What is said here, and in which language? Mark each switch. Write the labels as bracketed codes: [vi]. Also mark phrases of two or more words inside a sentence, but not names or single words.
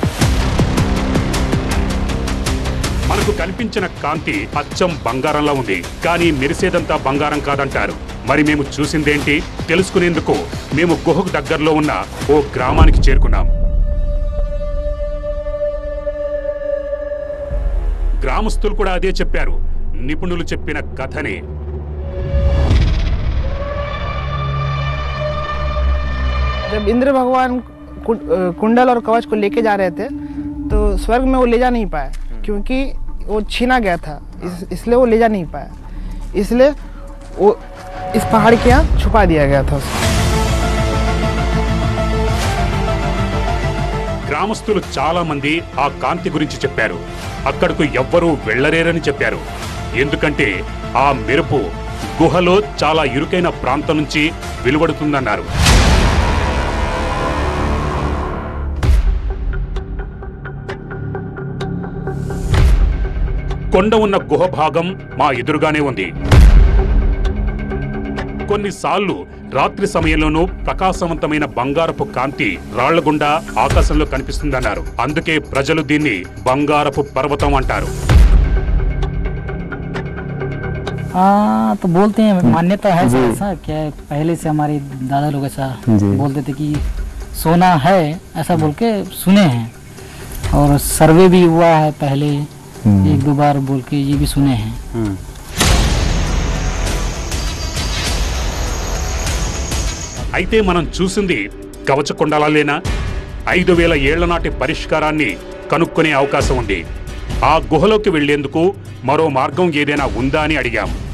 [te] మనకు కనిపించిన కాంతి అచ్చం బంగారంలా ఉంది, కానీ మెరిసేదంతా బంగారం కాదంటారు. మరి మేము చూసిందేంటి తెలుసుకునేందుకు మేము గుహకు దగ్గరలో ఉన్న ఓ గ్రామానికి చేరుకున్నాం. గ్రామస్తులు కూడా అదే చెప్పారు, నిపుణులు చెప్పిన కథనే. [hi] जब इंद्र भगवान कुंडल और कवच को लेके जा रहे थे तो स्वर्ग में वो ले जा नहीं पाए, क्योंकि वो छीना गया था, इसलिए वो ले जा नहीं पाया। इसलिए वो इस पहाड़ के यहाँ छुपा दिया गया था उसको। [te] గ్రామస్తులు చాలా మంది ఆ కాంతి గురించి చెప్పారు. అక్కడకు ఎవ్వరూ వెళ్లరేరని చెప్పారు. ఎందుకంటే ఆ మెరుపు గుహలో చాలా ఇరుకైన ప్రాంతం నుంచి వెలువడుతుందన్నారు. కొండ ఉన్న గుహ భాగం మా ఎదురుగానే ఉంది. కొన్నిసార్లు రాత్రి సమయంలోనూ ప్రకాశవంతమైన బంగారపు కాంతి రాళ్లగుండా ఆకాశంలో కనిపిస్తుందన్నారు. అందుకే ప్రజలు దీన్ని బంగారపు పర్వతం అంటారు. [hi] तो बोलते हैं, मान्यता है ऐसा क्या, पहले से हमारे दादा लोग ऐसा बोलते थे कि सोना है, ऐसा बोल के सुने हैं। और सर्वे भी हुआ है पहले, एक दो बार बोल के ये भी सुने हैं। [te] అయితే మనం చూసింది కవచ కుండలాలేనా? 5000 ఏళ్ల నాటి పరిష్కారాన్ని కనుక్కునే అవకాశం ఉంది. ఆ గుహలోకి వెళ్లేందుకు మరో మార్గం ఏదైనా ఉందా అని అడిగాం.